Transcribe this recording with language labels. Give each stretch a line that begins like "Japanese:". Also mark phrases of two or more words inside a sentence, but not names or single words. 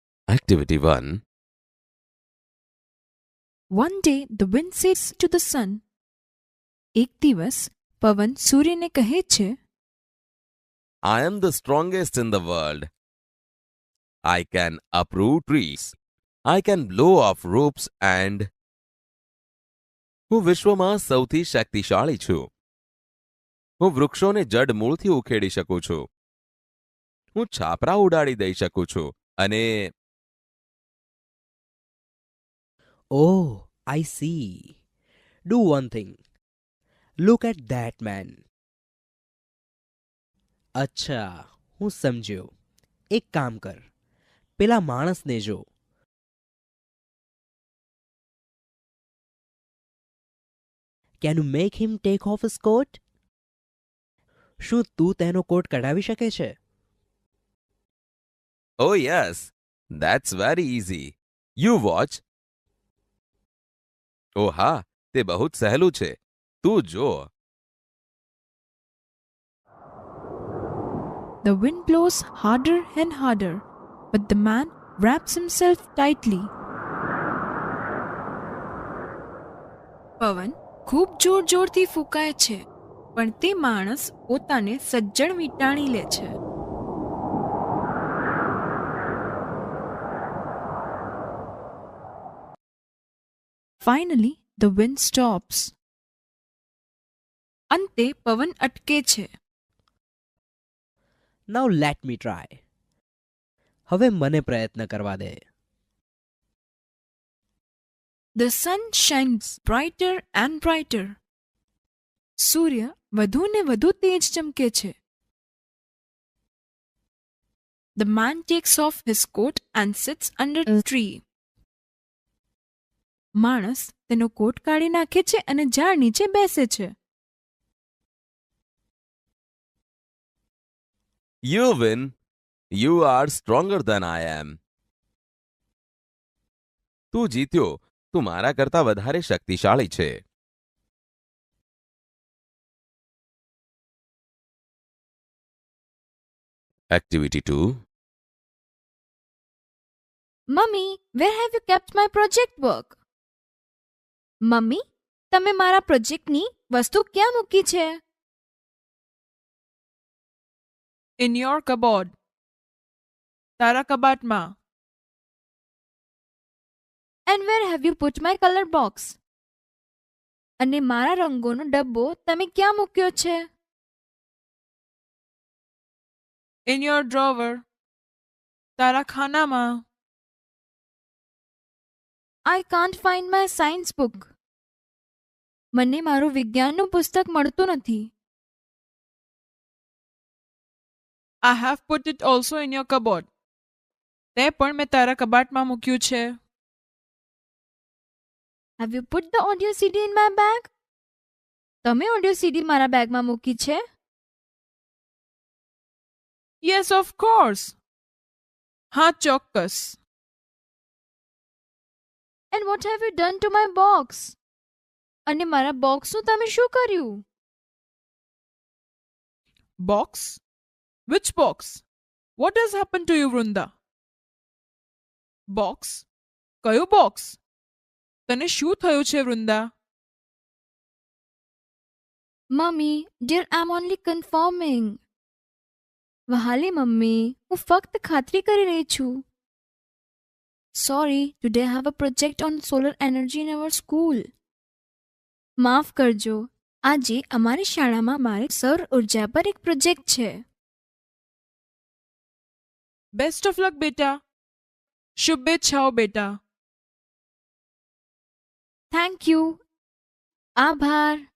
English: Activity 1. One day the wind says to the sun.
Gujarati: એક દિવસ પવન સૂર્યને કહે છે,
English: I am the strongest in the world. I can uproot trees. I can blow off roofs and
Gujarati: હું વિશ્વમાં સૌથી શક્તિશાળી છું. હું વૃક્ષોને જડમૂળથી ઉખેડી શકું છું. હું છાપરા ઉડાડી દઈ શકું છું અને
English: Oh, I see. Do one thing. Look at that man.
Gujarati: અચ્છા, હું સમજ્યો. એક કામ કર. પેલા માણસને જો.
English: Can you make him take off his coat?
Gujarati: શું તું તેનો કોટ કઢાવી શકે છે?
English: oh yes, that's very easy. You watch.
Gujarati: ઓ હા, તે બહુ જ સહેલું છે. તું જો.
English: The wind blows harder and harder, but the man wraps himself tightly.
Gujarati: પવન ખૂબ જોર જોરથી ફૂંકાય છે, પણ તે માણસ પોતાને સજ્જડ વીંટાળી લે છે.
English: Finally, the wind stops.
Gujarati: અંતે પવન અટકે છે.
English: Now let me try.
Gujarati: હવે મને પ્રયત્ન કરવા દે.
English: The sun shines brighter and brighter.
Gujarati: સૂર્ય વધુ ને વધુ તેજ ચમકે છે.
English: The man takes off his coat and sits under a tree.
Gujarati: માણસ તેનો કોટ કાઢી નાખે છે અને ઝાડ નીચે બેસે છે.
English: You win. You are stronger than I am.
Gujarati: તું જીત્યો. તું મારા કરતા વધારે શક્તિશાળી છે.
English: Activity 2. Mummy, where have you kept my project work?
Gujarati: મમ્મી, તમે મારા પ્રોજેક્ટની વસ્તુ ક્યાં મૂકી છે?
English: In your cupboard.
Gujarati: તારા કબાટમાં.
English: And where have you put my color box?
Gujarati: અને મારા રંગોનો ડબ્બો તમે ક્યાં મૂક્યો છે?
English: In your drawer.
Gujarati: તારા ખાનામાં.
English: I can't find my science book.
Gujarati: મને મારું વિજ્ઞાનનું પુસ્તક મળતું નથી.
English: I have put it also in your cupboard.
Gujarati: તે પણ મેં તારા કબાટમાં મૂક્યું છે.
English: Have you put the audio CD in my bag?
Gujarati: તમે
English: audio CD
Gujarati: મારા બેગમાં મૂકી છે?
English: Yes, of course.
Gujarati: હા, ચોક્કસ.
English: And what have you done to my box?
Gujarati: અને મારા બોક્સનું તમે શું કર્યું?
English: Box? Which box? What has happened to you, Vrinda? Box?
Gujarati: કયું box? તને શું થયું છે, વૃંદા?
English: Mummy, dear, I'm only confirming.
Gujarati: વહાલી મમ્મી, હું ફક્ત ખાતરી કરી રહી છું.
English: Sorry, today I have a project on solar energy in our school.
Gujarati: માફ કરજો, આજે અમારી શાળામાં મારે સૌર ઉર્જા પર એક પ્રોજેક્ટ છે.
English: Best of luck,
Gujarati: બેટા. શુભેચ્છાઓ, બેટા.
English: Thank you. આભાર.